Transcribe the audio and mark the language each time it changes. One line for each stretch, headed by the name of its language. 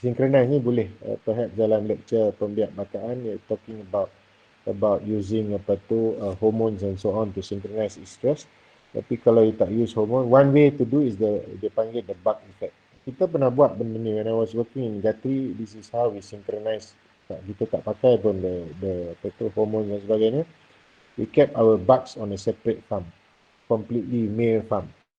English: Synchronize
Malay: ni boleh
English: perhaps dalam lecture
Malay: pembiak-bakaan,
English: you're talking about using hormones and so on to synchronize estrus.
Malay: Tapi kalau
English: you tak use hormone, one way to do is
Malay: dia panggil
English: the buck effect.
Malay: Kita pernah buat benda ni
English: when I was working in Guthrie. This is how we synchronize.
Malay: Kita tak pakai pun
English: the hormone
Malay: dan sebagainya.
English: We kept our bucks on a separate farm, completely male farm.